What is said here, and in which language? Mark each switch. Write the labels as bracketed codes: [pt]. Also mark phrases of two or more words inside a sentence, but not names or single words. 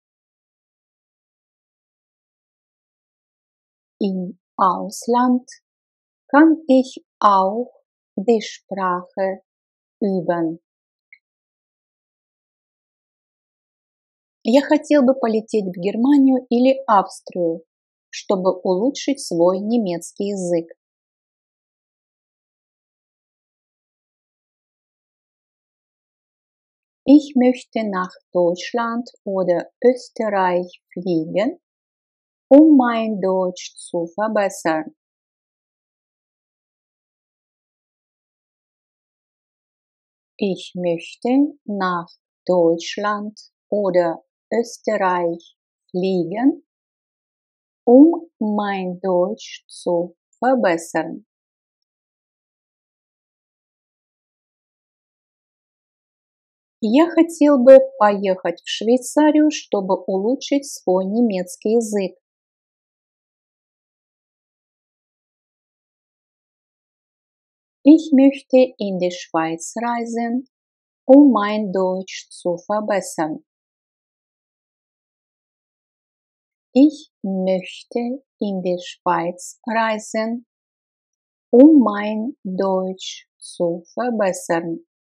[de] Im Ausland kann ich auch die Sprache üben. [ru] Я хотел бы полететь в Германию или Австрию, чтобы улучшить свой немецкий язык. [de] Ich möchte nach Deutschland oder Österreich fliegen, um mein Deutsch zu verbessern. Ich möchte nach Deutschland oder Österreich fliegen, um mein Deutsch zu verbessern. [ru] Я хотел бы поехать в Швейцарию, чтобы улучшить свой немецкий язык. [de] Ich möchte in die Schweiz reisen, um mein Deutsch zu verbessern. Ich möchte in die Schweiz reisen, um mein Deutsch zu verbessern.